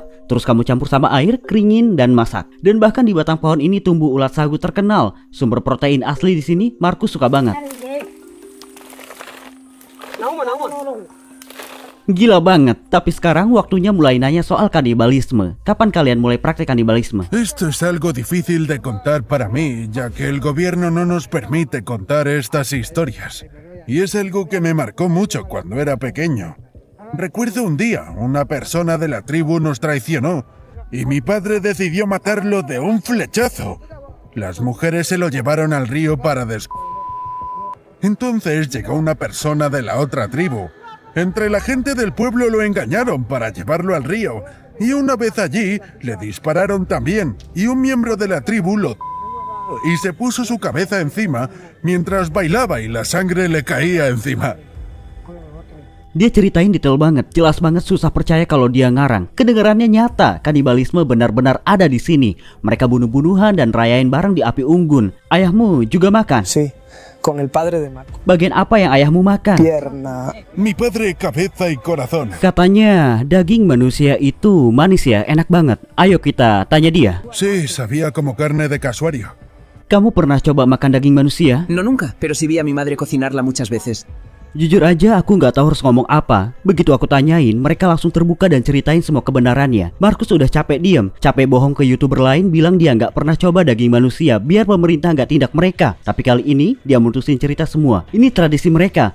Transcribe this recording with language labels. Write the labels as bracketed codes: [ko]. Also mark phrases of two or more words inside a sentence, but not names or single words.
[id] Terus kamu campur sama air, keringin, dan masak. Dan bahkan di batang pohon ini tumbuh ulat sagu terkenal. Sumber protein asli di sini, Marcus suka banget. Gila banget, tapi sekarang waktunya mulai nanya soal kanibalisme. Kapan kalian mulai praktek kanibalisme? [es] Esto es algo difícil de contar para mí, ya que el gobierno no nos permite contar estas historias. Y es algo que me marcó mucho cuando era pequeño. Recuerdo un día, una persona de la tribu nos traicionó y mi padre decidió matarlo de un flechazo. Las mujeres se lo llevaron al río para Entonces llegó una persona de la otra tribu. Entre la gente del pueblo lo engañaron para llevarlo al río, y una vez allí le dispararon también, y un miembro de la tribu y se puso su cabeza encima mientras bailaba y la sangre le caía encima. [id] Dia ceritain detail banget, jelas banget, susah percaya kalau dia ngarang. Kedengarannya nyata, kanibalisme benar-benar ada di sini. Mereka bunuh-bunuhan dan rayain bareng di api unggun. Ayahmu juga makan? [es] Sí, con el padre de Marco. [id] Bagian apa yang ayahmu makan? [es] Pierna. Mi padre, cabeza y corazón. [id] Katanya daging manusia itu manis ya, enak banget. Ayo kita tanya dia. [es] Sí, sabía como carne de casuario. [id] Kamu pernah coba makan daging manusia? [es] No nunca, pero sí vi a mi madre cocinarla muchas veces. [id] Jujur aja aku nggak tahu harus ngomong apa. Begitu aku tanyain, mereka langsung terbuka dan ceritain semua kebenarannya. Marcus udah capek diem, capek bohong ke YouTuber lain bilang dia nggak pernah coba daging manusia biar pemerintah nggak tindak mereka. Tapi kali ini dia mutusin cerita semua. Ini tradisi mereka.